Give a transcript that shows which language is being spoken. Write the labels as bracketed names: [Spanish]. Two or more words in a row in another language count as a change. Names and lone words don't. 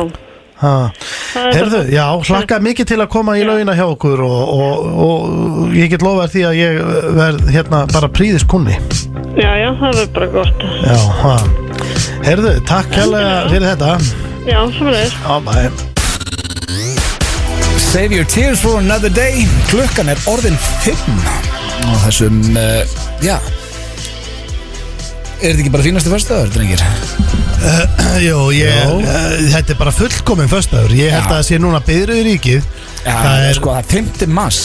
[Icelandic] Heyrðu, hlakka mikið til að koma í laugina hjá okkur og ég get lofað því að ég verð bara príðiskunni. Já, það verður bara gott. Já, heyrðu, takk kærlega fyrir þetta. Já, sömuleiðis. Já, bye. [English] Save your tears for another day. [Icelandic] Klukkan er orðin 5 og þessum, er þetta ekki bara fínasti föstudagur, drengir? Þetta er bara fullkominn föstudagur. Ég held að það sé núna biðröð í ríkið. Það er 5. mars.